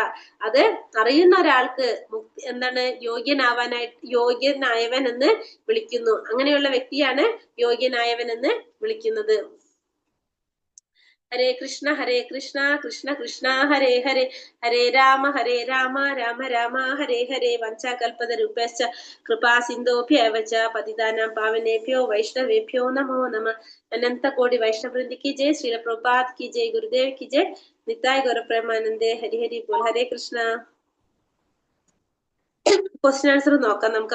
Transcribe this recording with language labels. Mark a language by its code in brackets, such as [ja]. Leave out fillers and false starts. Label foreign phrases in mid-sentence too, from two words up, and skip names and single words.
[ml] അത് അറിയുന്ന ഒരാൾക്ക് എന്താണ്? യോഗ്യനായവൻ എന്ന് വിളിക്കുന്നു. അങ്ങനെയുള്ള വ്യക്തിയാണ് യോഗ്യനായവൻ എന്ന് വിളിക്കുന്നത്. [sa] ഹരേ കൃഷ്ണ കൃഷ്ണ കൃഷ്ണ ഹരേ ഹരേ, ഹരേ രാമ രാമ രാമ ഹരേ ഹരേ. വഞ്ചാകൽപതരുഭ്യശ്ച കൃപാ സിന്ധോഭ്യവ ച പതിതാനാം പാവനേഭ്യോ വൈഷ്ണവേഭ്യോ നമോ നമഃ. [hi] अनन्त कोटि वैष्णवृन्दि की जय, श्रील प्रभुपाद की जय, गुरुदेव की जय, निताय गौर प्रेमानंदे, हरि हरि बोल. [ml] ഹരേ കൃഷ്ണ. [en] question answer [ml] നോക്കാം നമുക്ക്.